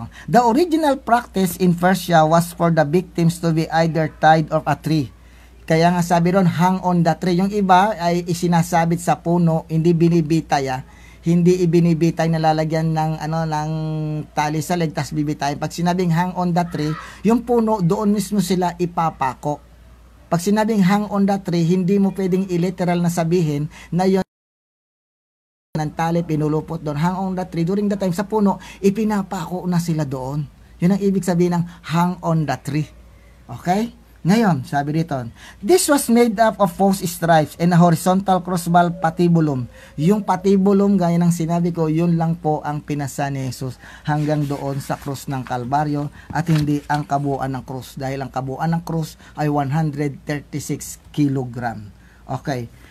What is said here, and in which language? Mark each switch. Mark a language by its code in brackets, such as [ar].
[en] The original practice in Persia was for the victims to be either tied or a tree. [tl] Kaya nga sabi doon, [en] hang on the tree. [tl] Yung iba ay isinasabit sa puno, hindi binibitay Hindi ibinibitay na lalagyan ng ng tali sa leg tas bibitay. Pag sinabing [en] hang on the tree, [tl] yung puno doon mismo sila ipapako. Pag sinabing [en] hang on the tree, [tl] hindi mo pwedeng i-literal na sabihin na yon ng tali pinulupot doon. [en] Hang on the tree, during the time [tl] sa puno, ipinapako na sila doon. Yun ang ibig sabihin ng [en] hang on the tree. [tl] Okay? Ngayon, sabi dito, [en] this was made up of four stripes and a horizontal crossbar patibulum. [tl] Yung patibulum, gaya ng sinabi ko, yun lang po ang pinasa ni Jesus hanggang doon sa krus ng Kalbaryo at hindi ang kabuuan ng krus. Dahil ang kabuuan ng krus ay 136 kilogram. Okay.